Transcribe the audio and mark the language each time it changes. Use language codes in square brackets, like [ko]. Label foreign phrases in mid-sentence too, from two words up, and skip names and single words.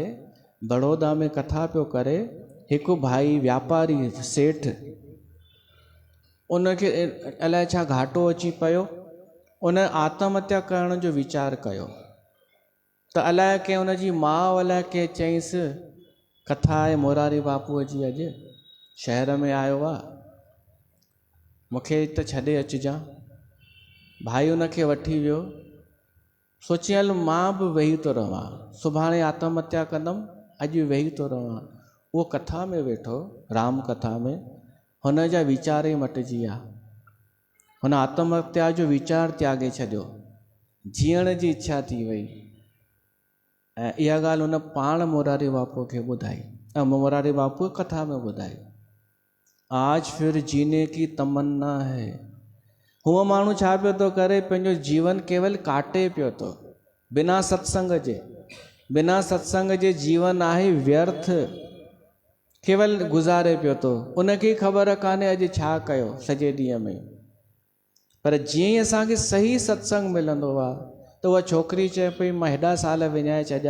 [sd] बड़ौदा में कथा पियो करे, हिकु भाई व्यापारी सेठ, उनखे अलाए छा घाटो अची पियो, उन आत्महत्या करण जो वीचार कयो त अलाए कंहिं उनजी माउ अलाए कंहिं चईंसि कथा आहे मुरारी बापूअ जी अॼु, शहर में आयो आहे, मूंखे त छॾे अचिजां। भाई उनखे वठी वियो। सोची हल मां बि वेही थो रहां, सुभाणे आत्महत्या कंदुमि, अॼु वेही थो रहां। उहो कथा में वेठो, राम कथा में, हुन जा वीचार ई मटिजी विया। हुन आत्महत्या जो वीचार त्यागे छॾियो, जीअण जी इच्छा थी वई। ऐं इहा ॻाल्हि हुन पाण मोरारी बापू खे ॿुधाई, ऐं मोरारी बापू कथा में ॿुधाई। [hi] आज फिर जीने की तमन्ना है। [sd] हूअ माण्हू छा पियो थो करे, पंहिंजो जीवन केवल काटे पियो थो बिना सत्संग जे। बिना सत्संग जे जीवन आहे व्यर्थ, केवल गुज़ारे पियो थो। उनखे ख़बर कान्हे अॼु छा कयो सॼे ॾींहं में। पर जीअं ई असांखे सही सत्संग मिलंदो आहे त उहा छोकिरी चए पई मां हेॾा साल विञाए छॾिया।